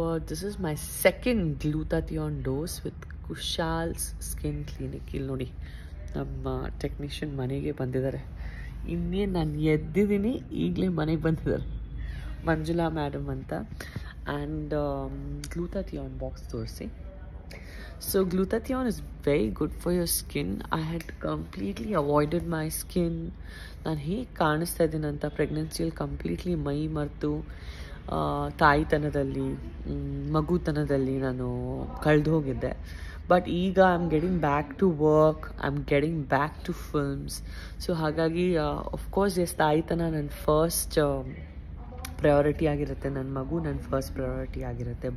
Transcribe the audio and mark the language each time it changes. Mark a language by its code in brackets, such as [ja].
[en] This is my second glutathione dose with Kushal's Skin Clinic. [kn] ಇಲ್ಲಿ ನೋಡಿ ನಮ್ಮ technician ಮನೆಗೆ ಬಂದಿದ್ದಾರೆ. ಇನ್ನೇನು ನಾನು ಎದ್ದಿದ್ದೀನಿ, ಈಗಲೇ ಮನೆಗೆ ಬಂದಿದ್ದಾರೆ ಮಂಜುಳಾ ಮ್ಯಾಡಮ್ ಅಂತ. ಆ್ಯಂಡ್ glutathione ಬಾಕ್ಸ್ ತೋರಿಸಿ. [en] So glutathione is very good for your skin. I had completely avoided my skin. [kn] ನಾನು ಹೇಗೆ ಕಾಣಿಸ್ತಾ ಇದ್ದೀನಿ ಅಂತ ಪ್ರೆಗ್ನೆನ್ಸಿಯಲ್ಲಿ ಕಂಪ್ಲೀಟ್ಲಿ ಮೈ ಮರೆತು ತಾಯಿತನದಲ್ಲಿ ಮಗುತನದಲ್ಲಿ ನಾನು ಕಳೆದು ಹೋಗಿದ್ದೆ. [en] But ಈಗ I am getting back to work, I am getting back to films. [kn] So ಹಾಗಾಗಿ ಆಫ್ಕೋರ್ಸ್ ತಾಯಿತನ ನನ್ನ ಫಸ್ಟ್ ಪ್ರಯಾರಿಟಿ ಆಗಿರುತ್ತೆ, ನನ್ನ ಮಗು ನನ್ನ ಫಸ್ಟ್ ಪ್ರಯಾರಿಟಿ ಆಗಿರುತ್ತೆ.